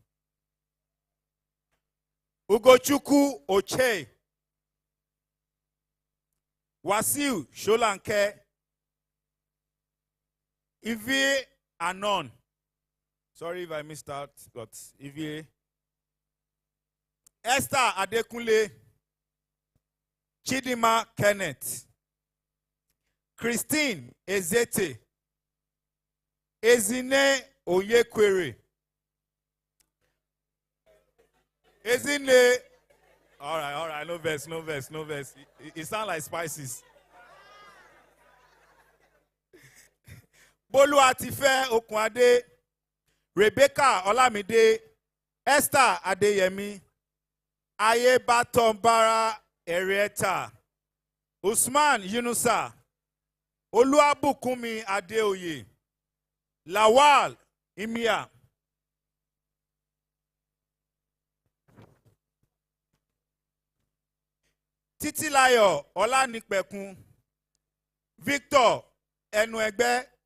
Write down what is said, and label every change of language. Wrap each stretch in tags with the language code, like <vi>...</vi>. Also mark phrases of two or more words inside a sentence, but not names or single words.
<en>Ugochukwu Oche. Wasiu Sholanke. Ivi Anon. Sorry if I missed out, but if you Esther Adekunle, Chidima Kenneth, Christine Ezete, Ezine Oyekwere, Ezine. All right, no verse. It sounds like spices. Bolu Atife Okunade, Rebecca Olamide, Esther Adeyemi, Aye Batombara Erieta, Usman Yunusa, Oluwabukumi Adeoye, Lawal Imia, Titilayo Olanipekun, Victor Enuegbe.</en>